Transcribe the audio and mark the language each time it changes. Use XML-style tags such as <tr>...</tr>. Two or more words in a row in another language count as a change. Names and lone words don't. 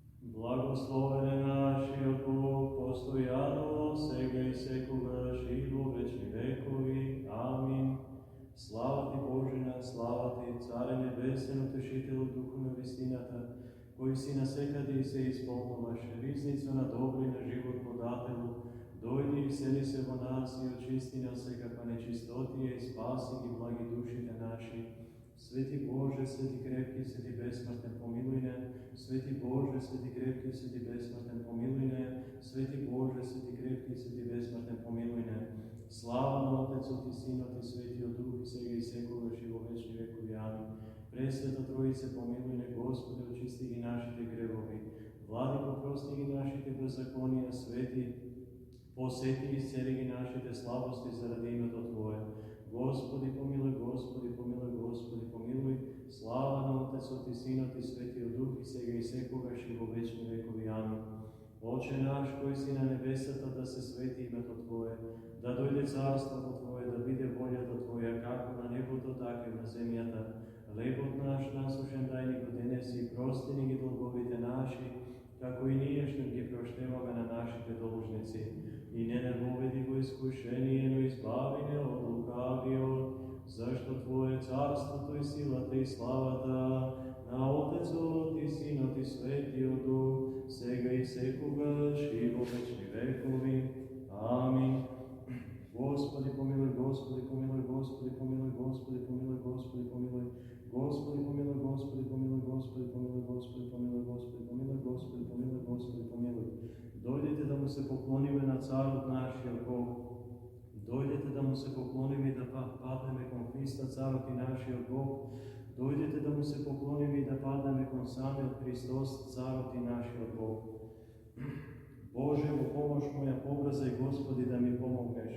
<mk>Благословене наши од Бог, постојано, сега и секула, живо вечни векови. Амин. Слава ти Божина, слава ти, Царе небесен, утешителју духу невистината, који си насекади се isполнуваш ризницу на добри на живот подателю, дойди и сели се во нас и очисти нас всекаква нечистотија и спаси ги благи душите наши. Свети Боже, свети крепки, свети безсмртен, помилуй не. Свети Боже, свети крепки, свети безсмртен, помилуй не. Свети Боже, свети крепки, свети безсмртен, помилуй не. Слава на Отецот и Синот и Светиот Дух и сега и секогаш и во вечни векови. Амин. Пресвета Троице, помилуй не, Господи, очисти ги нашите гревови. Владико, прости ги нашите беззаконија, свети, посети и исцели ги нашите слабости заради името Твое. Господи, помилуй, Господи, помилуй, Господи, помилуй. Слава на Отецот и Синот и Светиот Дух и сега и секогаш и во вечни векови. Амин. Отче наш, кој си на небесата, да се свети името Твое, да дојде царството Твое, да биде волјата Твоја, како на небото, така и на земјата. Хлебот наш насушен дај ни го денес и прости ни ги долговите наши, како и ние што ги проштеваме на нашите должници. И не не воведи во искушение, но избави не од лукавиот, зашто Твое царството и силата и славата на Отецот и Синот и Светиот Дух, сега и секогаш и во вечни векови. Амин. Господи, помилуй, Господи, помилуй, Господи, помилуй, Господи, помилуй, Господи, помилуй. Господи, помилуй, Господи, помилуй, Господи, помилуй, Господи, помилуй, Господи, помилуй, Господи, помилуй, Господи, помилуй. Дојдете да му се поклониме на царот нашиот Бог. Дојдете да му се поклониме и да паднеме кон Христа, царот и нашиот Бог. Дојдете да му се поклониме и да паднеме кон самиот Христос, царот и нашиот Бог. Боже, во помош моја побрзај, Господи, да ми помогнеш.</mk>